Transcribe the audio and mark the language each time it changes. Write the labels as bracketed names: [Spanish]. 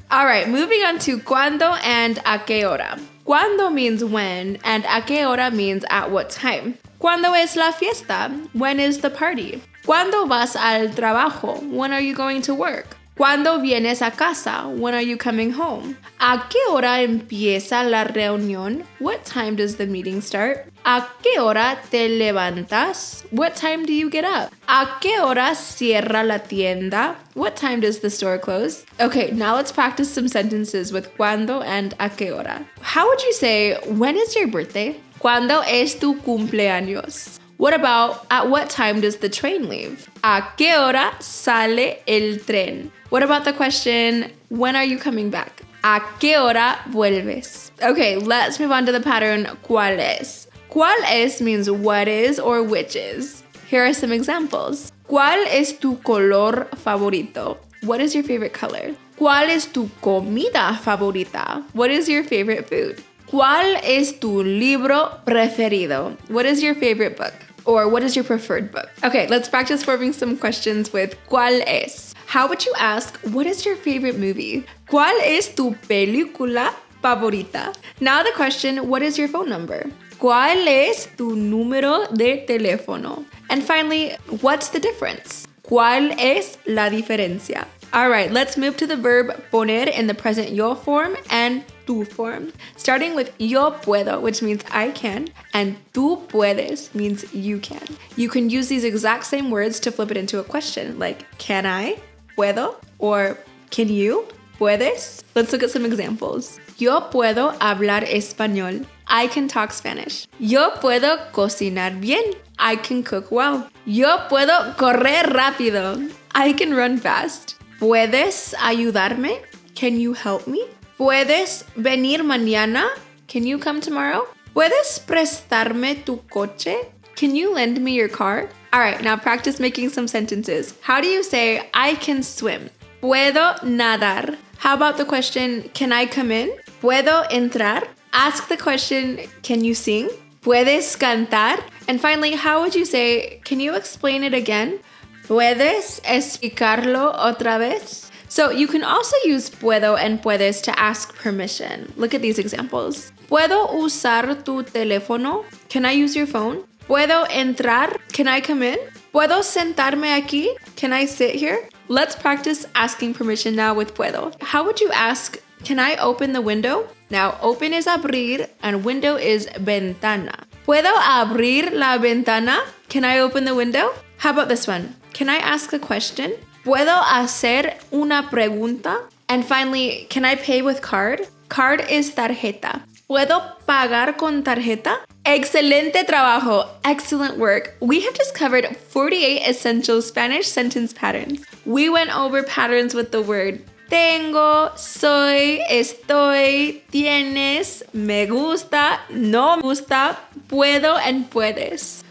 [English] All right, moving on to cuándo and a qué hora. Cuándo means when, and a qué hora means at what time. [Spanish] ¿Cuándo es la fiesta? [English] When is the party? [Spanish] ¿Cuándo vas al trabajo? [English] When are you going to work? [Spanish] ¿Cuándo vienes a casa? [English] When are you coming home? [Spanish] ¿A qué hora empieza la reunión? [English] What time does the meeting start? [Spanish] ¿A qué hora te levantas? [English] What time do you get up? [Spanish] ¿A qué hora cierra la tienda? [English] What time does the store close? Okay, now let's practice some sentences with cuándo and a qué hora. How would you say, when is your birthday? [Spanish] ¿Cuándo es tu cumpleaños? [English] What about, at what time does the train leave? [Spanish] ¿A qué hora sale el tren? [English] What about the question, when are you coming back? [Spanish] ¿A qué hora vuelves? [English] Okay, let's move on to the pattern, ¿cuál es? ¿Cuál es means what is or which is. Here are some examples. [Spanish] ¿Cuál es tu color favorito? [English] What is your favorite color? [Spanish] ¿Cuál es tu comida favorita? [English] What is your favorite food? [Spanish] ¿Cuál es tu libro preferido? [English] What is your favorite book? Or what is your preferred book? Okay, let's practice forming some questions with ¿cuál es? How would you ask, what is your favorite movie? [Spanish] ¿Cuál es tu película favorita? [English] Now the question, what is your phone number? [Spanish] ¿Cuál es tu número de teléfono? [English] And finally, what's the difference? [Spanish] ¿Cuál es la diferencia? [English] All right, let's move to the verb poner in the present yo form and tú form. Starting with yo puedo, which means I can, and tú puedes means you can. You can use these exact same words to flip it into a question, like can I, puedo, or can you, puedes. Let's look at some examples. [Spanish] Yo puedo hablar español. [English] I can talk Spanish. [Spanish] Yo puedo cocinar bien. [English] I can cook well. [Spanish] Yo puedo correr rápido. [English] I can run fast. [Spanish] ¿Puedes ayudarme? [English] Can you help me? [Spanish] ¿Puedes venir mañana? [English] Can you come tomorrow? [Spanish] ¿Puedes prestarme tu coche? [English] Can you lend me your car? All right, now practice making some sentences. How do you say, I can swim? [Spanish] Puedo nadar. [English] How about the question, can I come in? [Spanish] Puedo entrar. [English] Ask the question, can you sing? [Spanish] Puedes cantar. [English] And finally, how would you say, can you explain it again? [Spanish] Puedes explicarlo otra vez? [English] So you can also use puedo and puedes to ask permission. Look at these examples. [Spanish] ¿Puedo usar tu teléfono? [English] Can I use your phone? [Spanish] ¿Puedo entrar? [English] Can I come in? [Spanish] ¿Puedo sentarme aquí? [English] Can I sit here? Let's practice asking permission now with puedo. How would you ask, can I open the window? Now, open is abrir and window is ventana. [Spanish] ¿Puedo abrir la ventana? [English] Can I open the window? How about this one? Can I ask a question? [Spanish] ¿Puedo hacer una pregunta? [English] And finally, can I pay with card? Card is tarjeta. [Spanish] ¿Puedo pagar con tarjeta? Excelente trabajo. [English] Excellent work. We have just covered 48 essential Spanish sentence patterns. We went over patterns with the word tengo, soy, estoy, tienes, me gusta, no me gusta, puedo, and puedes.